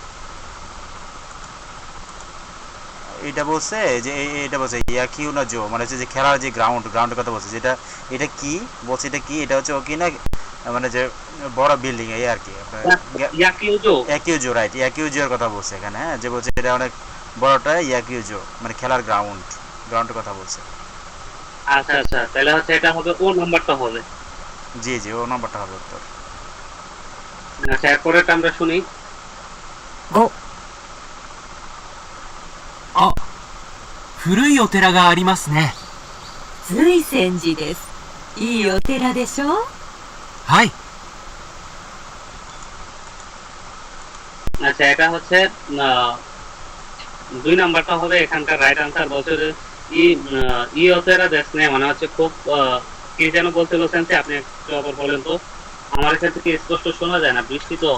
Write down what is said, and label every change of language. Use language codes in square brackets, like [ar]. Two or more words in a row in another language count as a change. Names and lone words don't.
[bn] এটা বলছে যে এটা বলছে [ja] 野球 な 場 [bn] মানে হচ্ছে যে খেলার যে গ্রাউন্ডের কথা বলছে, যেটা এটা কি বলছে, এটা কি এটা হচ্ছে ওকি না মানে যে বড় বিল্ডিং এই আর কি আপনার ইয়াকিউজো রাইট, ইয়াকিউজোর কথা বলছে এখানে। হ্যাঁ, যে বলছে এটা অনেক বড়টা ইয়াকিউজো মানে খেলার গ্রাউন্ডের কথা বলছে। আচ্ছা আচ্ছা, তাহলে হচ্ছে এটা হবে ও নাম্বারটা হবে। জি জি, ও নাম্বারটা হবে উত্তর। আচ্ছা, এরপরে আমরা শুনি। [ja] 5、あ、古いお寺がありますね。瑞泉寺です。いいお寺でしょ？はい。 [bn] আচ্ছা, এটা হচ্ছে 2 নাম্বারটা হবে এখানকার [en] right answer. [bn] বলছে যে [ja] いい お寺 です ね [bn] মানে হচ্ছে খুব কি যেন বলছিল সেন্সে, আপনি একটু আবার বলেন তো, আমার কাছে কি স্পষ্ট শোনা যায় না, বৃষ্টি তো।